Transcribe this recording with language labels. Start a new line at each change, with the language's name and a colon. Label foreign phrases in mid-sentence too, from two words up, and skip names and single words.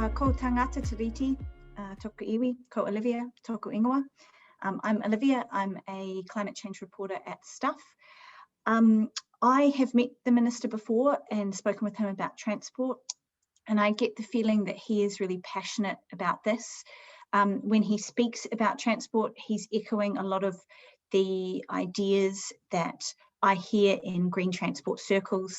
Māori: Ko tangata tiriti, toku iwi, ko Olivia, toku ingoa.
English: I'm Olivia, I'm a climate change reporter at Stuff. I have met the Minister before and spoken with him about transport, and I get the feeling that he is really passionate about this. When he speaks about transport, he's echoing a lot of the ideas that I hear in green transport circles.